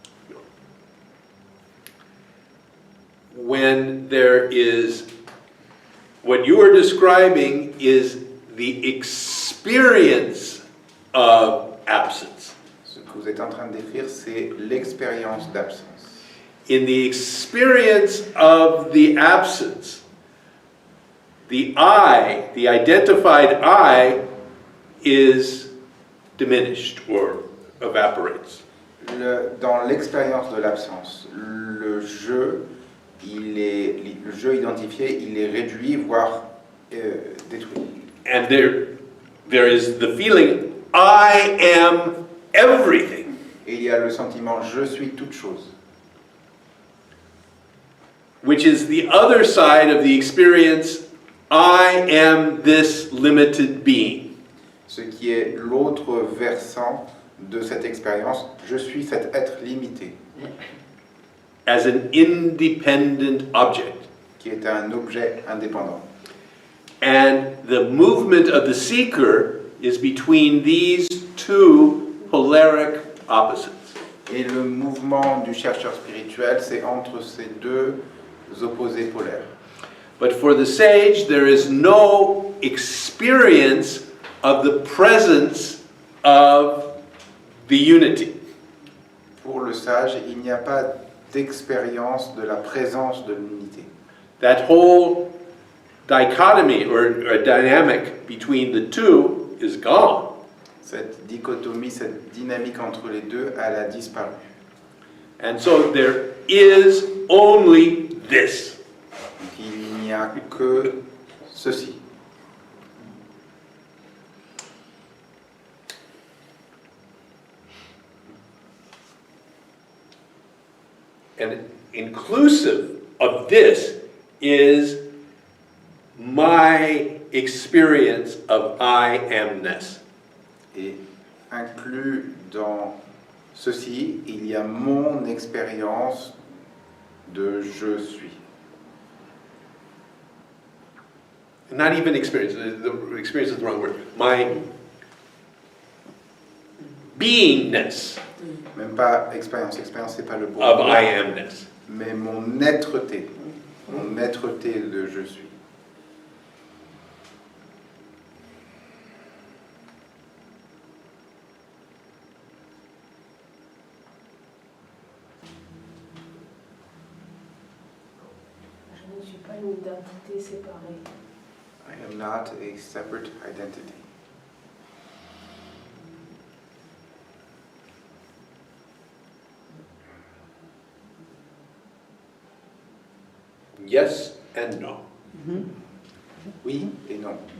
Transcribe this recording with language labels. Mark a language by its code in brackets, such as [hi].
[en] No. When there is, what you are describing is the experience of absence. [fr] Ce que vous êtes en train de décrire, c'est l'expérience d'absence. [en] In the experience of the absence, the I, the identified I, is diminished or evaporates. [fr] Dans l'expérience de l'absence, le jeu identifié, il est réduit, voire détruit. [en] And there is the feeling, I am everything. [fr] Et il y a le sentiment, je suis toute chose. [en] Which is the other side of the experience, I am this limited being. [fr] Ce qui est l'autre versant de cette expérience, je suis cet être limité. [en] As an independent object. [fr] Qui est un objet indépendant. [en] And the movement of the seeker is between these two polaric opposites. [fr] Et le mouvement du chercheur spirituel, c'est entre ces deux opposés polaires. [en] But for the sage, there is no experience of the presence of the unity. [fr] Pour le sage, il n'y a pas d'expérience de la présence de l'unité. [en] That whole dichotomy or dynamic between the two is gone. [fr] Cette dichotomie, cette dynamique entre les deux, elle a disparu. [en] And so there is only this. [fr] Donc il n'y a que ceci. [en] And inclusive of this is my experience of I amness. [fr] Et inclus dans ceci, il y a mon expérience de je suis. [en] Not even experience, the experience is the wrong word. My beingness [fr] Même pas expérience, expérience c'est pas le bon [en] of [fr] mot, [en] I amness. [fr] mais mon être-té de je suis. Je ne suis pas une identité séparée. [en] I am not a separate identity. Yes and no. [fr] Oui et non.